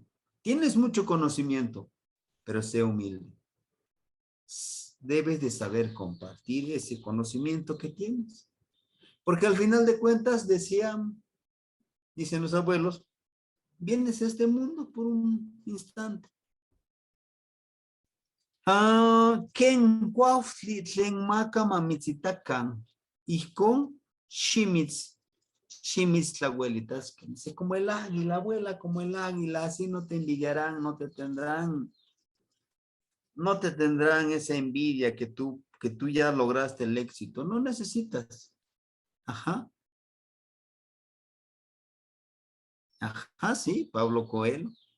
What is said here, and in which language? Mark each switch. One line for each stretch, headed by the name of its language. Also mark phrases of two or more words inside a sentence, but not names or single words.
Spanish: Tienes mucho conocimiento, pero sé humilde. Debes de saber compartir ese conocimiento que tienes. Porque al final de cuentas dicen los abuelos, vienes a este mundo por un instante.
Nahuatl languages: Ken guafli tlen maka mamitzitakan, ihkon shimitz tlahuelitas,
Spanish: dice como el águila, abuela como el águila, así no te envidiarán, no te tendrán esa envidia que tú ya lograste el éxito, no necesitas. Ajá. Ajá, sí, Pablo Coelho.